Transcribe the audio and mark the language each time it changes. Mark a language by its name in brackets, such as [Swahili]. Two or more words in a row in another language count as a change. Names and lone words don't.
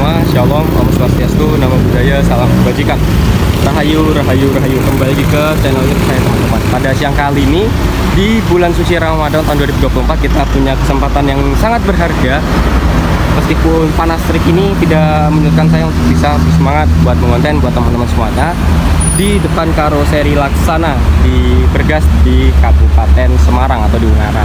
[Indonesian] Shalom, [Sanskrit] Om Swastiastu, [Pali] Namo Buddhaya, [Indonesian] Salam Kebajikan. [Javanese] Rahayu, Rahayu, Rahayu. [Indonesian] Kembali lagi ke channel YouTube saya teman-teman. Pada siang kali ini di bulan suci Ramadan tahun 2024 kita punya kesempatan yang sangat berharga. Meskipun panas terik ini tidak menyurutkan saya untuk bisa bersemangat buat mengonten buat teman-teman semuanya di depan karoseri Laksana di Bergas di Kabupaten Semarang atau di Ungaran.